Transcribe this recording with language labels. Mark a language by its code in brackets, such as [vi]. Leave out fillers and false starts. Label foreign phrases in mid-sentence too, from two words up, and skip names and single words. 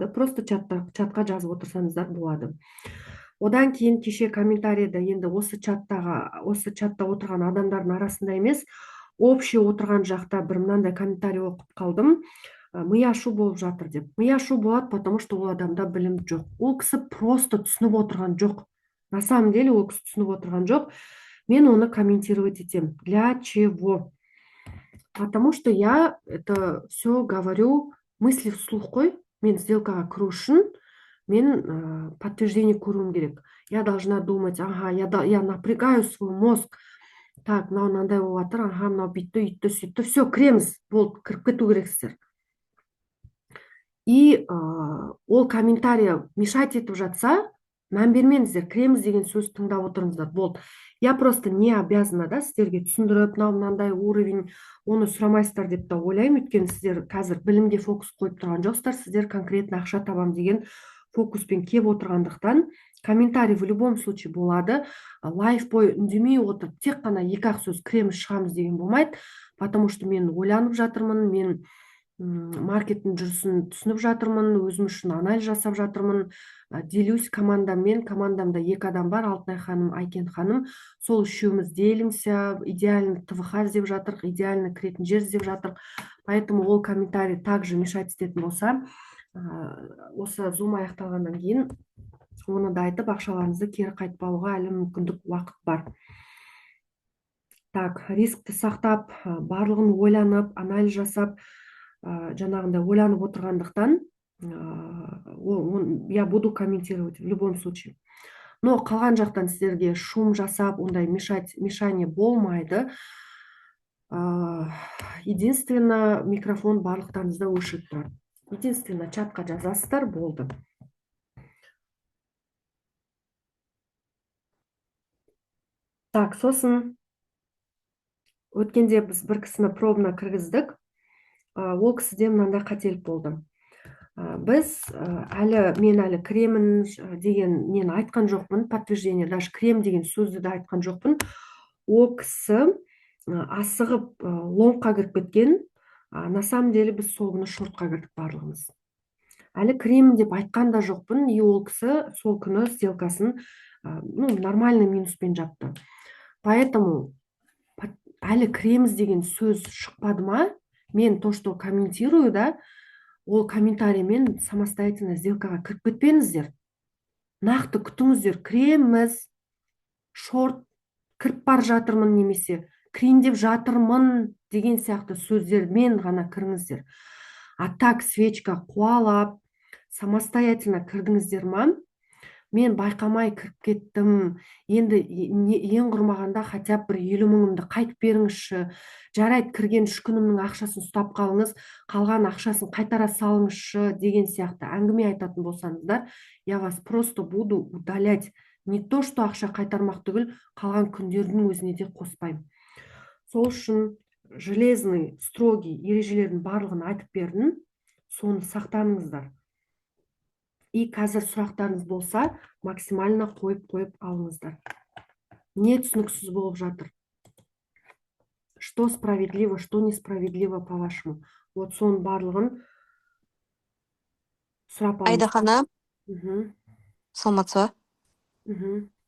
[kk] Просто чатқа жазып отырсаңыздар болады. Одан кейін кеше комментарийда енді осы чатта отырған адамдардың арасында емес, общий отырған жақта бір мынандай комментарий оқып қалдым. Ми ашу болып жатыр деп. Ми ашу болады, [ru] потому что [kk] ол адамда білім жоқ. Ол кісі просто түсініп отырған жоқ. На самом деле ол кісі түсініп отырған жоқ. Мен оны комментировать етем. [ru] Для чего? Потому что я это все говорю мысли вслух қой. [kk] Мен сделкаға кіру үшін мен подтверждение көруім керек. [ru] Я должна думать, ага, я напрягаю свой мозг. Так, [kk] мынандай болып жатыр, ага, мынау бүйтті, үйтті, сөйтті. Все, кіреміз, болды, кіріп кету керексіздер. И ол комментарий мешать етіп жатса, мән бермеңіздер, кіреміз деген сөз тыңдап отырыңыздар, болды. [ru] Я просто не обязана, да, [kk] сіздерге түсіндіріп, мынандай уровень, оны сұрамайсыздар деп та ойлаймын, өйткені сіздер қазір білімге фокус қойып тұрған жоқсыздар, сіздер конкретно ақша табам деген фокуспен кеп отырғандықтан, комментарий [ru] в любом случае [kk] болады. Лайф бойы үндемей отырып, тек қана екі-ақ сөз кіреміз, шығамыз деген болмайды, [ru] потому что [kk] мен ойланып жатырмын, мен маркеттің жүрісін түсініп жатырмын, өзім үшін анализ жасап жатырмын, делюсь командаммен. Командамда екі адам бар, Алтынай ханым, Айкен ханым. Сол үшеуміз делимся, идеальный ТВХ іздеп жатырық, идеальный кіретін жер іздеп жатырық. Поэтому ол комментарий также мешать ететін болса, осы зум аяқталғаннан кейін оны да айтып, ақшаларыңызды кері қайтпауға әлі мүмкіндік, уақыт бар. Так, рискті сақтап, барлығын ойланып, анализ жасап, жаңағындай ойланып отырғандықтан [ru] я буду комментировать в любом случае. [kk] Но қалған жақтан сіздерге шум жасап, ондай мешание болмайды. Единственно, микрофон барлықтарыңызда өшіріп тұрады. Единственно, чатқа жазасыздар, болды. Так, сосын өткенде біз бір кісіні пробна кіргіздік. Ол кісіде мынандай қателік болды. Мен әлі кремін деген нені айтқан жоқпын, подтверждение, даже крем деген сөзді де айтқан жоқпын. Ол кісі асығып лонгқа кіріп кеткен. На самом деле біз сол күні шортқа кірдік барлығымыз. Әлі крем деп айтқан да жоқпын, и ол кісі сол күні сделкасын нормальный минуспен жапты. Поэтому әлі креміз деген сөз шықпады ма, мен [ru] то, что [kk] комментирую, да, ол комментариймен самостоятельно сделкаға кіріп кетпеңіздер. Нақты күтіңіздер. Креміз, шорт, кіріп бар жатырмын немесе крем деп жатырмын деген сияқты сөздермен ғана кіріңіздер. [ru] А так свечка [kk] қуалап, самостоятельно кірдіңіздер ма? Мен байқамай кіріп кеттім. Енді ең құрмағанда хотя бір 50 000-ымды қайтып беріңізші. Жарайды, кірген 3 күнімнің ақшасын ұстап қалыңыз, қалған ақшасын қайтара салыңызшы деген сияқты әңгіме айтатын болсаңыздар, [ru] я вас просто буду удалять. Не то, что [kk] ақша қайтармақ түгіл, қалған күндердің өзіне де қоспаймын. Сол үшін [ru] железный, строгий [kk] ережелердің барлығын айтып бердім, соны сақтаныңыздар. И қазір сұрақтарыңыз болса, максимально қойып алыңыздар. Не түсініксіз болып жатыр? [ru] Что справедливо, что несправедливо по-вашему? [kk] Вот соның барлығын сұрап алыңыз. Айда хана, саламатсыз ба?